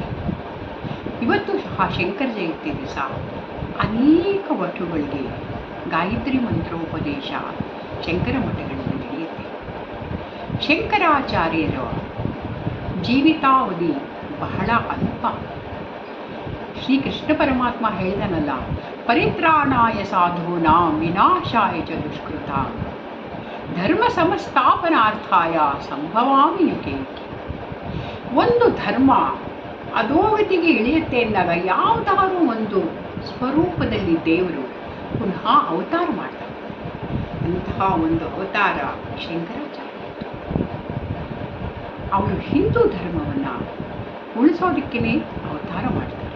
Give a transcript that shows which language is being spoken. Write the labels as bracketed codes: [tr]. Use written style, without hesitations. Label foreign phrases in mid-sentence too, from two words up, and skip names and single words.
[kn] ಇವತ್ತು ಸಹ ಶಂಕರ ಜಯಂತಿ ದಿವಸ ಅನೇಕ ವಟುಗಳಿಗೆ ಗಾಯತ್ರಿ ಮಂತ್ರೋಪದೇಶ ಶಂಕರ ಮಠಗಳಲ್ಲಿ ನಡೆಯುತ್ತೆ. ಶಂಕರಾಚಾರ್ಯರ ಜೀವಿತಾವಧಿ ಬಹಳ ಅಲ್ಪ. ಶ್ರೀಕೃಷ್ಣ ಪರಮಾತ್ಮ ಹೇಳಿದನಲ್ಲ, [sa] ಪರಿತ್ರಾಣಾಯ ಸಾಧೂನಾಂ ವಿನಾಶಾಯ ಚ ದುಷ್ಕೃತಾಂ ಧರ್ಮ ಸಂಸ್ಥಾಪನಾರ್ಥಾಯ ಸಂಭವಾಮಿ ಯುಗೆ. [kn] ಒಂದು ಧರ್ಮ ಅಧೋಗತಿಗೆ ಇಳಿಯುತ್ತೆ ಎಂದಾಗ ಯಾವುದಾದ್ರೂ ಒಂದು ಸ್ವರೂಪದಲ್ಲಿ ದೇವರು ಪುನಃ ಅವತಾರ ಮಾಡ್ತಾರೆ. ಅಂತಹ ಒಂದು ಅವತಾರ ಶಂಕರಾಚಾರ್ಯ. ಅವರು ಹಿಂದೂ ಧರ್ಮವನ್ನು ಉಳಿಸೋದಕ್ಕೇ ಅವತಾರ ಮಾಡ್ತಾರೆ.